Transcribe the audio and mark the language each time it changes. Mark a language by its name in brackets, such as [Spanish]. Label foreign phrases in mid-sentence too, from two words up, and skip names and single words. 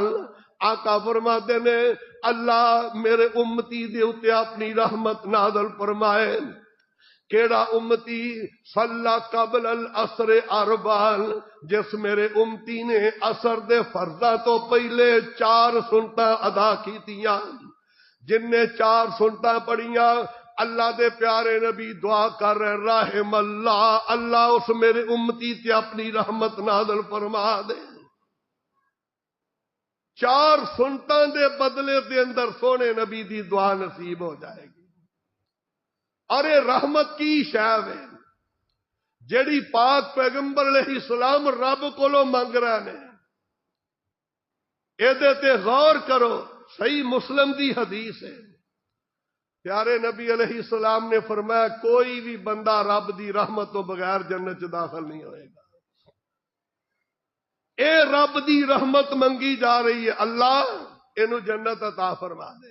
[Punjabi] آقا فرماتے نے اللہ میرے امتی دے اوتے اپنی رحمت نازل فرمائے۔ کیڑا امتی؟ [Arabic] صلی قبل العصر اربعا، [Punjabi] جس میرے امتی نے عصر دے فرضاں تو پہلے 4 سنتاں ادا کیتیاں۔ جن نے 4 سنتاں پڑھیاں، اللہ دے پیارے نبی دعا کر رہے [Arabic] رحم اللہ، [Punjabi] اللہ اس میرے امتی تے اپنی رحمت نازل فرما دے۔ 4 سنتاں دے بدلے دے اندر سونے نبی دی دعا نصیب ہو جائے گی۔ اور یہ رحمت کی شے ہے جیڑی پاک پیغمبر [Arabic] علیہ السلام [Punjabi] رب کولو منگ رہے نے۔ ایدے تے غور کرو، صحیح مسلم دی حدیث ہے۔ پیارے نبی [Arabic] علیہ السلام [Punjabi] نے فرمایا کوئی بھی بندہ رب دی رحمت تو بغیر جنت چ داخل نہیں ہوئے گا۔ اے رب دی رحمت منگی جا رہی ہے، اللہ اینو جنت عطا فرما دے۔